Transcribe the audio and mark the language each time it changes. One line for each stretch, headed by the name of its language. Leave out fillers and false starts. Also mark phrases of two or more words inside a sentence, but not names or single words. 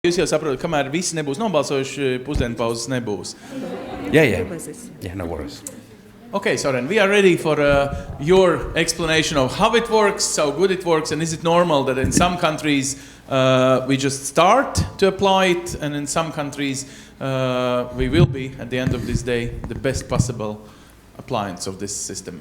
Latvian: Jūs jau saprotat, kamēr visi nebūs nobalsojuši, pusdienpauzes nebūs.
English: Yeah, no worries. Okay, Søren, we are ready for your explanation of how it works, how good it works, and is it normal that in some countries we just start to apply it, and in some countries we will be, at the end of this day, the best possible appliance of this system?